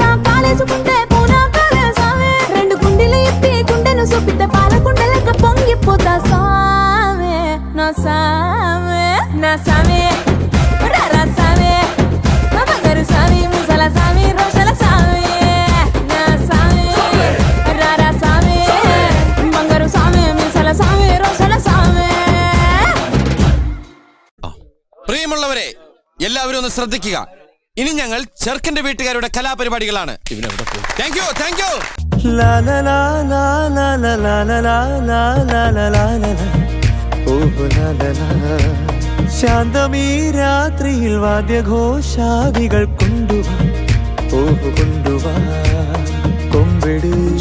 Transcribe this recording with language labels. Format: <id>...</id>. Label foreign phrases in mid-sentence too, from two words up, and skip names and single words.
<te>కాలేసుకుంటే పూనా కాలే సామే రెండు గుండెలు ఎత్తి గుండెను చూపితే పాల గుండెలక పొంగిపోతా సామే నా సామే నా సామే రర సామే నా బంగారు సామి ముసల సామి రోషల సామి నా సామి రర సామి బంగారు సామి ముసల సామి రోషల സാമി</te> <ml>പ്രിയമുള്ളവരെ എല്ലാവരും ഒന്ന് ശ്രദ്ധിക്കുക. ഇനി ഞങ്ങൾ ചെറുക്കന്റെ വീട്ടുകാരുടെ കലാപരിപാടികളാണ്.</ml> <en>thank you thank you.</en> <ml>ശാന്തമീ രാത്രിയിൽ വാദ്യഘോഷാദികൾ കൊണ്ടുവാ കൊണ്ടുവാ കൊമ്പെട്</ml>